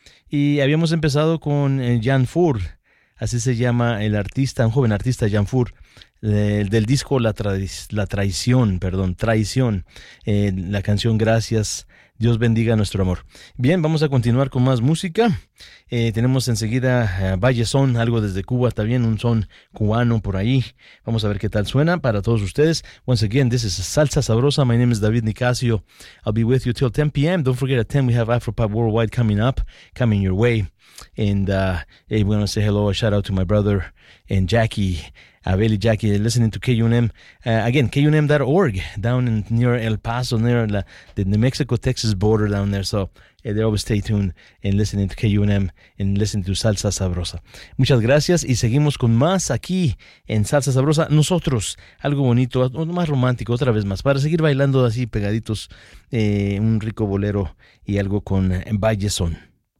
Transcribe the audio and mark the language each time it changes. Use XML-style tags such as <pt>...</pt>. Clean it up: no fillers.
<es>Y habíamos empezado con Jan Fur, así se llama el artista, un joven artista, Jan Fur, del disco Traición, la canción Gracias. Dios bendiga nuestro amor. Bien, vamos a continuar con más música. Tenemos enseguida Valle Son, algo desde Cuba también, un son cubano por ahí. Vamos a ver qué tal suena para todos ustedes.</es> <en>Once again, this is Salsa Sabrosa. My name is David Nicasio. I'll be with you till 10 p.m. Don't forget, at 10 we have Afropop Worldwide coming your way. And hey, we want to say hello, a shout out to my brother and Jackie. Abel y Jackie, listening to KUNM, again, KUNM.org, down in near El Paso, near the New Mexico-Texas border down there, so they always stay tuned and listening to KUNM and listening to Salsa Sabrosa.</en> <es>Muchas gracias y seguimos con más aquí en Salsa Sabrosa. Nosotros, algo bonito, más romántico, otra vez más, para seguir bailando así pegaditos, un rico bolero y algo con Valle Son.</es>